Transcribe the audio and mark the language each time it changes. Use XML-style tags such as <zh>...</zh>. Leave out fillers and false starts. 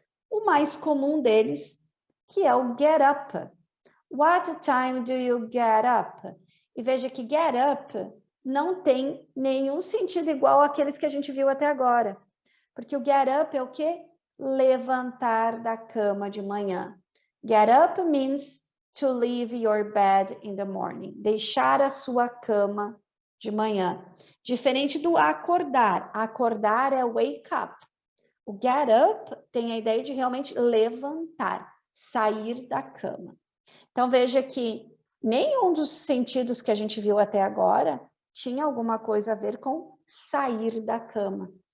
<pt>O mais comum deles, que é o get up.</pt> <en>What time do you get up?</en> <pt>E veja que get up não tem nenhum sentido igual àqueles que a gente viu até agora. Porque o get up é o quê? Levantar da cama de manhã.</pt> <en>Get up means to leave your bed in the morning.</en> <pt>Deixar a sua cama de manhã. Diferente do acordar. Acordar é wake up. O get up tem a ideia de realmente levantar, sair da cama. Então, veja que nenhum dos sentidos que a gente viu até agora tinha alguma coisa a ver com sair da cama.</pt>